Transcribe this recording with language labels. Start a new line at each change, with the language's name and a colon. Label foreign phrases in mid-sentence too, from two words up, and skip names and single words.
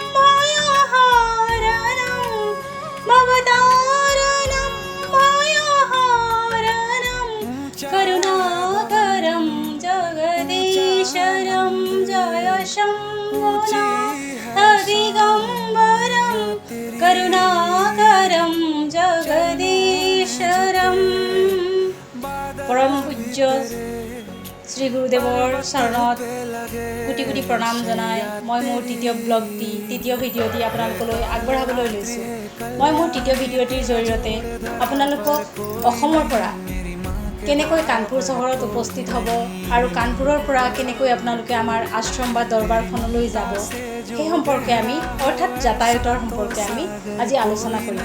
Sanskrit: भयहारणं भवतारणं भयहारणं करुणाकरं जगदीशरं जय शम्भुनाथ दिगम्बरं करुणाकरं जगदीशरं।
Assamese: পৰম পূজ্য শ্ৰী গুৰুদেৱৰ চৰণত কোটি কোটি প্ৰণাম জনাই মই মোৰ তৃতীয় ভিডিঅ'টি আপোনালোকলৈ আগবঢ়াবলৈ লৈছোঁ। মই মোৰ তৃতীয় ভিডিঅ'টিৰ জৰিয়তে আপোনালোকক অসমৰ পৰা কেনেকৈ কানপুৰ চহৰত উপস্থিত হ'ব আৰু কানপুৰৰ পৰা কেনেকৈ আপোনালোকে আমাৰ আশ্ৰম বা দৰবাৰখনলৈ যাব সেই সম্পৰ্কে আমি অৰ্থাৎ যাতায়াতৰ সম্পৰ্কে আমি আজি আলোচনা কৰিম।